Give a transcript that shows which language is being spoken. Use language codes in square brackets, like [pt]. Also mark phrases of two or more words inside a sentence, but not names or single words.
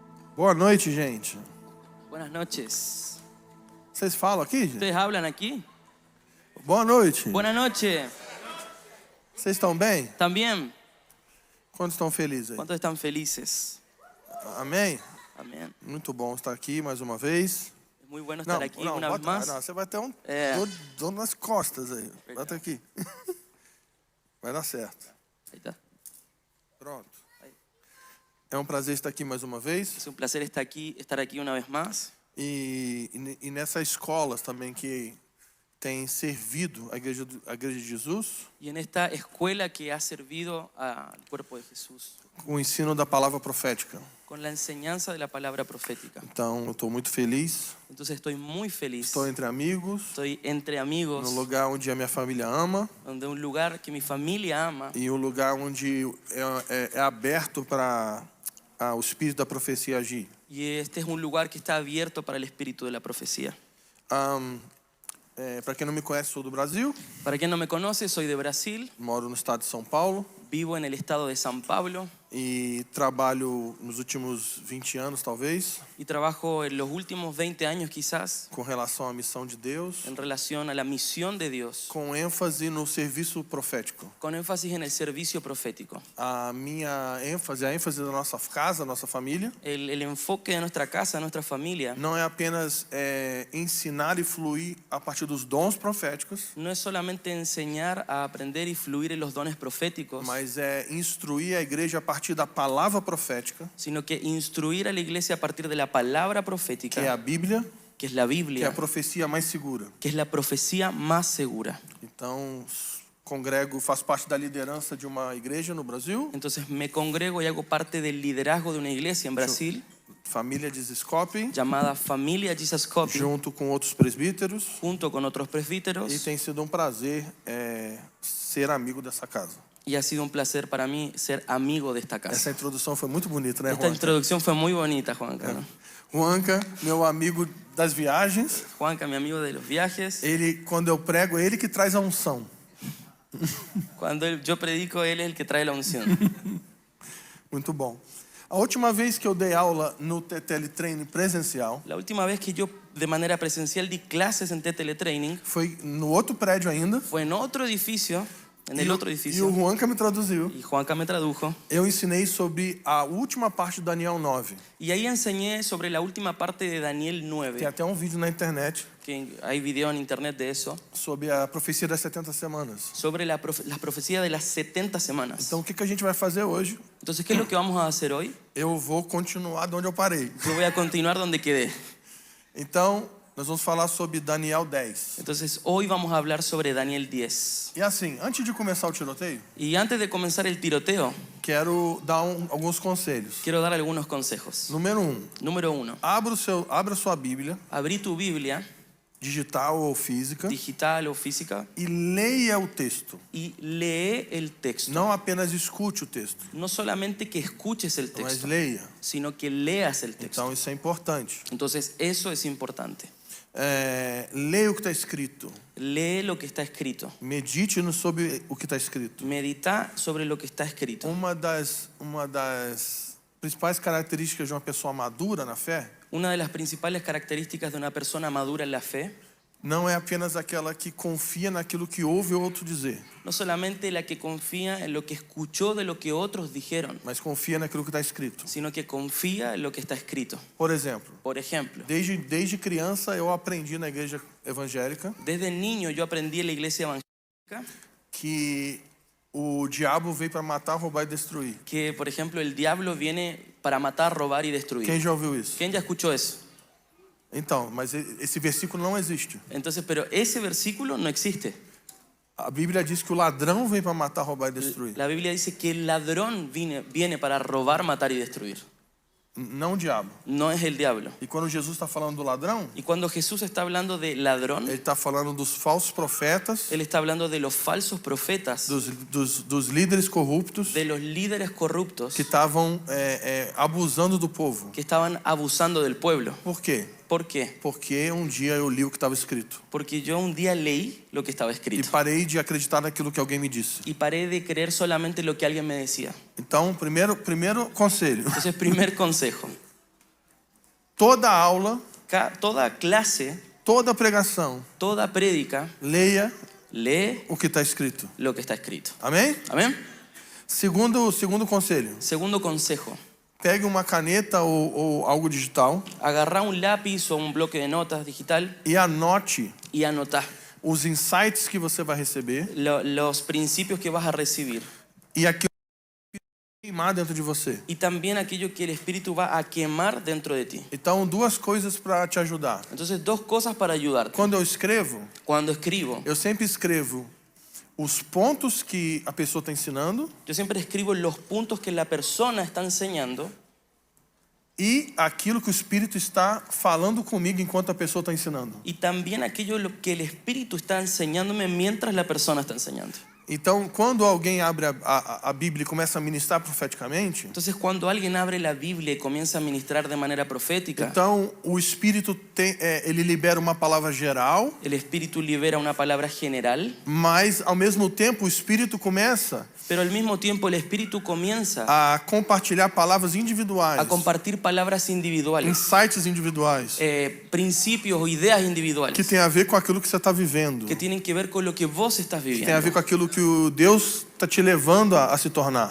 [pt] Boa noite, gente. [es] Buenas noches. [pt] Vocês falam aqui, gente? [es] ¿Ustedes hablan aquí? [pt] Boa noite. [es] Buenas noches. [pt] Vocês estão bem? [es] ¿Están bien? [pt] Quantos estão felizes aí? [es] ¿Cuántos están felices? [pt] Amém? [es] Amén. [pt] Muito bom estar aqui mais uma vez. [es] Es muy bueno estar aquí una vez [pt] bota, [es] más. [pt] não, você vai ter um É. dor nas costas aí. Bota aqui. Vai dar certo. [es] Ahí está. [pt] Pronto. É um prazer estar aqui mais uma vez. [es] Es un placer estar aquí una vez más. [pt] E nessas escolas também que tem servido a igreja de Jesus, [es] Y en esta escuela que ha servido al cuerpo de Jesús, [pt] com o ensino da palavra profética. [es] con la enseñanza de la palabra profética. [pt] Então, eu estou muito feliz. [es] Entonces estoy muy feliz. [pt] Estou entre amigos, [es] Estoy entre amigos, [pt] no lugar onde a minha família ama [es] donde un lugar que mi familia ama [pt] e um lugar onde é aberto para o espírito da profecia agir. [es] y este es un lugar que está abierto para el espíritu de la profecía. [pt] Para quem não me conhece, sou do Brasil, [es] Para quien no me conoce, soy de Brasil, [pt] moro no estado de São Paulo [es] vivo en el estado de San Pablo [pt] e trabalho nos últimos 20 anos, talvez, [es] y trabajo en los últimos 20 años quizás [pt] com relação à missão de Deus, [es] en relación a la misión de Dios, [pt] com ênfase no serviço profético. [es] con énfasis en el servicio profético. [pt] A ênfase da nossa casa, da nossa família, [es] El enfoque de nuestra casa, de nuestra familia, [pt] não é apenas ensinar e fluir a partir dos dons proféticos, [es] no es solamente enseñar a aprender y fluir en los dones proféticos, [pt] mas é instruir a igreja a partir da palavra profética, [es] sino que instruir a la iglesia a partir de la palabra [pt] que é profética, a Bíblia, [es] que es la [pt] que é a [es] Biblia, [pt] profecia mais segura. [es] que es la profecía más segura. [pt] Então, faço parte da liderança de uma igreja no Brasil, [es] Entonces me congrego y hago parte del liderazgo de una iglesia en Brasil [pt] família de Ziscope, [es] llamada Familia Jesus Copy, [pt] junto com outros presbíteros, [es] junto con otros [pt] e [es] presbíteros, [pt] tem sido um prazer ser amigo dessa casa. [es] y ha sido un placer para mí ser amigo de esta casa. [pt] Essa introdução foi muito bonita, né, [es] Esta [pt] Juanca? [es] introducción fue muy bonita, Juanca, ¿no? [pt] Juanca, meu amigo das viagens, [es] Juanca, mi amigo de los viajes, [pt] quando eu prego, é ele que traz a unção. [es] cuando yo predico, él es el que trae la unción. [pt] Muito bom. A última vez que eu dei aula no teletraining presencial [es] La última vez que yo de manera presencial di clases en Teletraining [pt] foi no outro prédio ainda. [es] fue en otro edificio, en el otro [pt] E o [es] edificio, [pt] Juanca me traduziu. [es] y Juanca me tradujo. [pt] Eu ensinei sobre a última parte de Daniel 9. [es] Y ahí enseñé sobre la última parte de Daniel [pt] Tem [es] 9, [pt] até um vídeo na internet [es] que hay video en internet de eso, [pt] sobre a profecia das 70 semanas. [es] sobre las profecías de las 70 semanas. [pt] Então, o que a gente vai fazer hoje? [es] Entonces, ¿qué es lo que vamos a hacer hoy? [pt] Eu vou continuar de onde eu parei. [es] Yo voy a continuar donde quedé. [pt] Então, nós vamos falar sobre Daniel 10. [es] Entonces, hoy vamos a hablar sobre Daniel 10. [pt] E assim, antes de começar o tiroteio, [es] Y antes de comenzar el tiroteo, [pt] quero dar alguns conselhos. [es] quiero dar algunos consejos. [pt] Número 1. [es] Número 1, [pt] Abra sua Bíblia, [es] abrí tu Biblia, [pt] digital ou física, [es] digital o física, [pt] e leia o texto. [es] y lee el texto. [pt] Não apenas escute o texto, [es] No solamente que escuches el [pt] mas [es] texto, [pt] leia. [es] sino que leas el texto. [pt] Então, isso é importante. [es] Entonces, eso es importante. [pt] Leia o que está escrito. [es] Lee lo que está escrito. [pt] Medite sobre o que está escrito. [es] Medita sobre lo que está escrito. [pt] Uma das principais características de uma pessoa madura na fé [es] Una de las principales características de una persona madura en la fe [pt] não é apenas aquela que confia naquilo que ouve outro dizer, [es] no solamente la que confía en lo que escuchó de lo que otros dijeron, [pt] mas confia naquilo que está escrito. [es] sino que confía en lo que está escrito. [pt] Por exemplo, [es] Por ejemplo, [pt] desde criança eu aprendi na igreja evangélica [es] desde niño yo aprendí en la iglesia evangélica [pt] que o diabo veio para matar, roubar e destruir. [es] que, por ejemplo, el diablo viene para matar, robar y destruir. [pt] Quem já ouviu isso? [es] ¿Quién ya escuchó eso? [pt] Então, mas esse versículo não existe. [es] Entonces, pero ese versículo no existe. [pt] A Bíblia diz que o ladrão vem para matar, roubar e destruir. [es] La Biblia dice que el ladrón viene para robar, matar y destruir. [pt] Não o diabo. [es] No es el diablo. [pt] E quando Jesus está falando do ladrão, [es] Y cuando Jesús está hablando de ladrón, [pt] ele está falando dos falsos profetas, [es] Él está hablando de los falsos profetas, [pt] dos líderes corruptos [es] de los líderes corruptos [pt] que estavam abusando do povo. [es] que estaban abusando del pueblo. [pt] Por quê? [es] ¿Por qué? [pt] Porque um dia eu li o que estava escrito [es] Porque yo un día leí lo que estaba [pt] e [es] escrito [pt] parei de acreditar naquilo que alguém me disse. [es] y paré de creer solamente lo que alguien me decía. [pt] Então, primeiro conselho: [es] Entonces, primer consejo, [pt] toda aula, [es] toda clase, [pt] toda pregação, [es] toda prédica, [pt] leia [es] lee [pt] o que está escrito. [es] lo que está escrito. [pt] Amém? [es] Amén. [pt] Segundo conselho. [es] Segundo consejo, [pt] Pegue uma caneta ou algo digital [es] agarrá un lápiz o un bloque de notas digital [pt] e anote [es] y anotá [pt] os insights que você vai receber [es] los principios que vas a recibir [pt] e aquilo que vai queimar dentro de você. [es] y también aquello que el Espíritu va a quemar dentro de ti. [pt] Então, duas coisas para te ajudar. [es] Entonces, dos cosas para ayudarte. [pt] Quando eu escrevo, [es] Cuando escribo, [pt] eu sempre escrevo os pontos que a pessoa está ensinando [es] yo siempre escribo los puntos que la persona está enseñando [pt] e aquilo que o Espírito está falando comigo enquanto a pessoa está ensinando. [es] y también aquello que el Espíritu está enseñándome mientras la persona está enseñando. [pt] Então, quando alguém abre a Bíblia e começa a ministrar profeticamente, [es] Entonces, cuando alguien abre la Biblia y comienza a ministrar de manera profética, [pt] então o Espírito ele libera uma palavra geral, [es] el Espíritu libera una palabra general, [pt] mas ao mesmo tempo o Espírito começa [es] pero al mismo tiempo el Espíritu comienza [pt] a compartilhar palavras individuais, [es] a compartir palabras individuales, [pt] insights individuais, [es] principios o ideas individuales [pt] que tem a ver com aquilo que você está vivendo, [es] que tienen que ver con lo que vos estás [pt] que tem a ver [es] viviendo, [pt] com aquilo que o Deus está te levando a se tornar.